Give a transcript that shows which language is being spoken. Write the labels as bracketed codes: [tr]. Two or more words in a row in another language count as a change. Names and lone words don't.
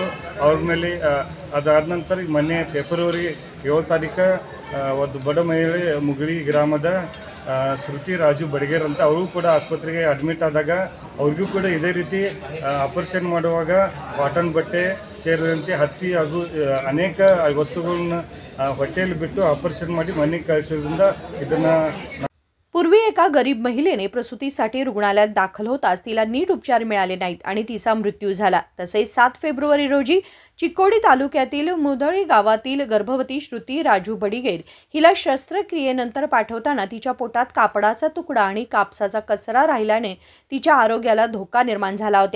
[kn] ಅವ್ರ ಮೇಲೆ ಅದಾದ ನಂತರ ಮೊನ್ನೆ ಫೆಬ್ರವರಿ 7 ತಾರೀಕು ಒಂದು ಬಡ ಮಹಿಳೆ ಮುಗಳಿ ಗ್ರಾಮದ ಶ್ರುತಿ ರಾಜು ಬಡಗೇರ್ ಅಂತ ಅವರು ಕೂಡ ಆಸ್ಪತ್ರೆಗೆ ಅಡ್ಮಿಟ್ ಆದಾಗ ಅವ್ರಿಗೂ ಕೂಡ ಇದೇ ರೀತಿ ಆಪರೇಷನ್ ಮಾಡುವಾಗ ಕಾಟನ್ ಬಟ್ಟೆ ಸೇರಿದಂತೆ ಹತ್ತಿ ಹಾಗೂ ಅನೇಕ ವಸ್ತುಗಳನ್ನು ಹೊಟ್ಟೆಯಲ್ಲಿ ಬಿಟ್ಟು ಆಪರೇಷನ್ ಮಾಡಿ ಮನೆಗೆ ಕಳಿಸೋದ್ರಿಂದ ಇದನ್ನು [mr] पूर्वी एका गरीब महिलेने प्रसूतीसाठी रुग्णालयात दाखल होताच तिला नीट उपचार मिळाले नाहीत आणि तिचा मृत्यू झाला। तसेच 7 फेब्रुवारी रोजी चिकोडी तालुक्यातील मुदळी गावातील गर्भवती श्रुती राजू बडिगेर हिला शस्त्रक्रियेनंतर पाठवताना तिच्या पोटात कापडाचा तुकडा आणि कापसाचा कचरा राहिल्याने तिच्या आरोग्याला धोका निर्माण झाला होता।